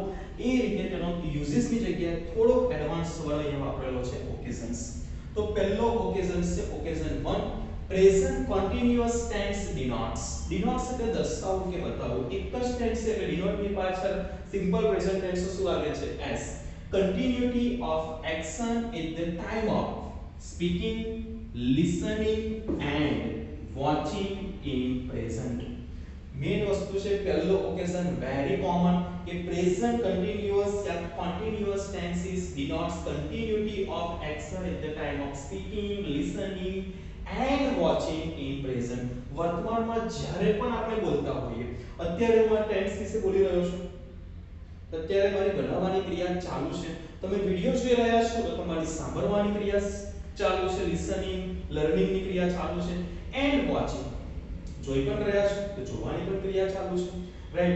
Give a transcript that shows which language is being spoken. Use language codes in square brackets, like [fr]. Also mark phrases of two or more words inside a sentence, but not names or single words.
[gu] એ રીતે તેનો યુઝિસની જગ્યાએ થોડો [en] advance word [gu] અહીંયા વાપરેલો છે ઓકેઝન્સ. તો પહેલો ઓકેઝન્સ છે [en] occasion 1, present continuous tense denotes. [gu] ડિનોટ્સ એટલે દર્શાવવું કે બતાવવું. એક જ ટેન્સ છે એટલે ડિનોટ ની પાછળ [en] simple present tense [gu] શું લાગે છે એસ. [en] continuity of action at the time of speaking, listening and watching in present. [gu] મેન વસ્તુ છે પહેલો [en] occasion very common કે present continuous યા continuous tenses denotes continuity of action at the time of speaking, listening and watching in present. [gu] વર્તમાનમાં જ્યારે પણ આપણે બોલતા હોઈએ, અત્યારે હું આ ટેન્સ વિશે બોલી રહ્યો છું, અત્યારે મારી બનાવવાની ક્રિયા ચાલુ છે, તમે વિડિયો જોઈ રહ્યા છો તો તમારી સાંભળવાની ક્રિયા ચાલુ છે, [en] listening learning [gu] ની ક્રિયા ચાલુ છે, [en] and watching [gu] જોઈ પણ રહ્યા છો તો જોવાની પણ ક્રિયા ચાલુ છે, રાઈટ.